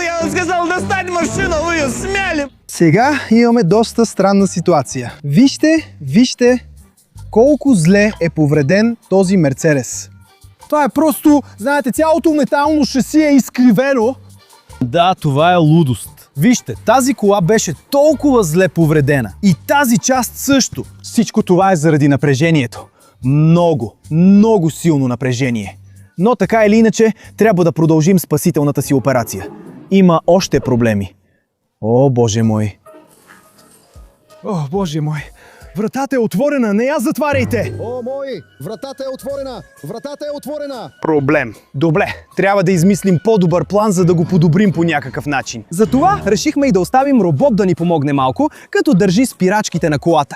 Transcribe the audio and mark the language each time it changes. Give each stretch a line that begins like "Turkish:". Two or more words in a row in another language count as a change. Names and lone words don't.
Russian: Я вам сказал достать машину, вы ее смяли!
Bulgarian: Сега имаме доста странна ситуация. Вижте колко зле е повреден този Мерцедес. Това е просто, знаете, цялото метално шаси е изкривено. Да, това е лудост. Вижте, тази кола беше толкова зле повредена. И тази част също. Всичко това е заради напрежението. Много силно напрежение. Но така или иначе, трябва да продължим спасителната си операция. Има още проблеми. О, Боже мой! О, Боже мой! Вратата е отворена, не я затваряйте! О, мой! Вратата е отворена! Вратата е отворена! Проблем. Добре, трябва да измислим по-добър план, за да го подобрим по някакъв начин. Затова решихме и да оставим робот да ни помогне малко, като държи спирачките на колата.